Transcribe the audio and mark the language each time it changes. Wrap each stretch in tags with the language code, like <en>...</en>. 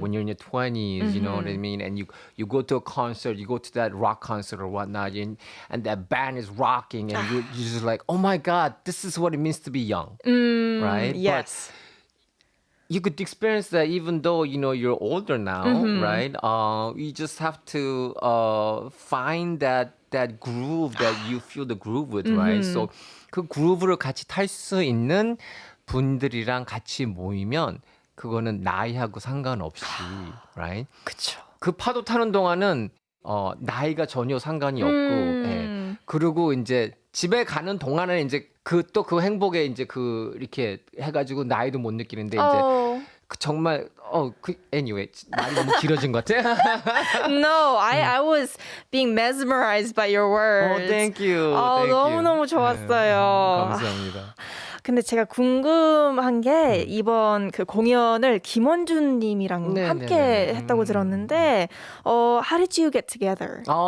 <en>When you're in your 20s, you know what I mean? And you go to a concert, you go to that rock concert or whatnot, and that band is rocking, and you're just like, oh my God, this is what it means to be young, right? Yes. But you could experience that even though, you're older now, right? You just have to find that groove that you feel the groove with, right?</en> <ko>So 그 그루브를 같이 탈 수 있는 분들이랑 같이 모이면 그거는 나이하고 상관없이, right? 그쵸. 그 파도 타는 동안은 나이가 전혀 상관이 없고, 예. 그리고 이제 집에 가는 동안은 이제 그 행복에 이제 이렇게 해가지고 나이도 못 느끼는데 이제 정말 anyway 말이 너무 길어진 것 같아.</ko> <en>No, I was being mesmerized by your words. Thank you.</en> <ko>너무너무 좋았어요. 감사합니다. 근데 제가 궁금한 게 이번 그 공연을 김원준 님이랑 함께 했다고 들었는데</ko> <en>how did you get together?</en>